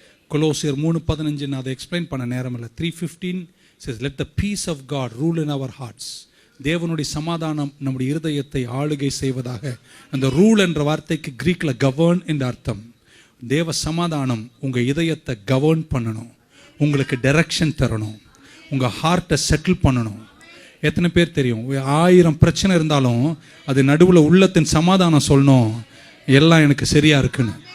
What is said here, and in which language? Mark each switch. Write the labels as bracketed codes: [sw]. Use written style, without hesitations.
[ta] கொலோசியர் 3:15 நான் அதை எக்ஸ்பிளைன் பண்ண நேரம் இல்லை. [en] 3:15 says let the peace of God rule in our hearts. [ta] தேவனுடைய சமாதானம் நம்முடைய இருதயத்தை ஆளுகை செய்வதாக. அந்த ரூல் என்ற வார்த்தைக்கு கிரீக்ல கவர்ன் என்ற அர்த்தம். தேவ சமாதானம் உங்க இதயத்தை கவர்ன் பண்ணணும், உங்களுக்கு டைரக்ஷன் தரணும், உங்க ஹார்ட்டை செட்டில் பண்ணணும். எத்தனை பேர் தெரியும் 1000 பிரச்சனை இருந்தாலும் அது நடுவில் உள்ளத்தின் சமாதானம் சொல்லணும், எல்லாம் எனக்கு சரியா இருக்குன்னு.